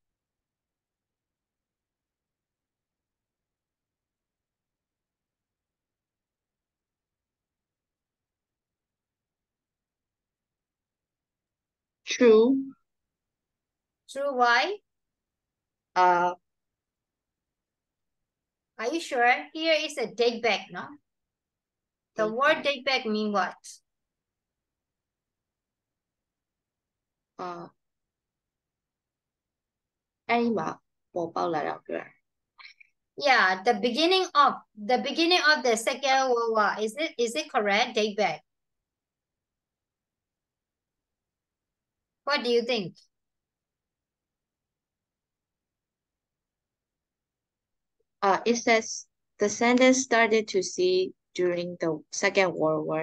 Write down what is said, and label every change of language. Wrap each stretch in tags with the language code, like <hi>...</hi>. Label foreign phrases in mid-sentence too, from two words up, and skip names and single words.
<en>True. True, why? Uh, Are you sure? Here is a date back, no? The date word back. date back mean what?</en> <my>Uh, အဲ့ဒီမှာပေါ်ပေါက်လာတာပြောတာ</my> <en>Yeah, the beginning of the Second World War. Is it correct? Date back. What do you think? It says the sentence started to see during the Second World War.</en>